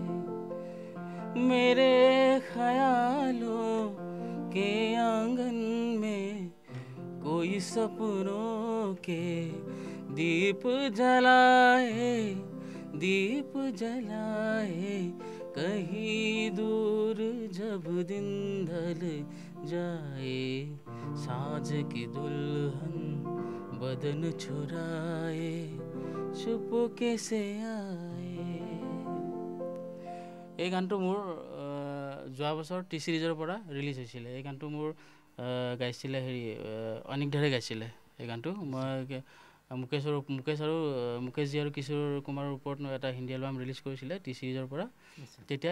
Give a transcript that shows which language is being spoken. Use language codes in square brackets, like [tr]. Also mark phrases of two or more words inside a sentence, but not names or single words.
[hi] मेरे ख्यालों के आंगन में कोई सपनों के दीप जलाए, दीप जलाए। कहीं दूर जब दिन ढल जाए, साँझ की दुल्हन बदन छुराए चुपके से आए। [as] এই গানটো মোৰ যোৱা বছৰ টি চিৰিজৰ পৰা ৰিলিজ হৈছিলে। এই গানটো মোৰ গাইছিলে অনিকধাৰে গাইছিলে। এই গানটো মই মুকেশজী আৰু কিশোৰ কুমাৰৰ ওপৰত এটা হিন্দী এলবাম ৰিলিজ কৰিছিলে টি চিৰিজৰ পৰা।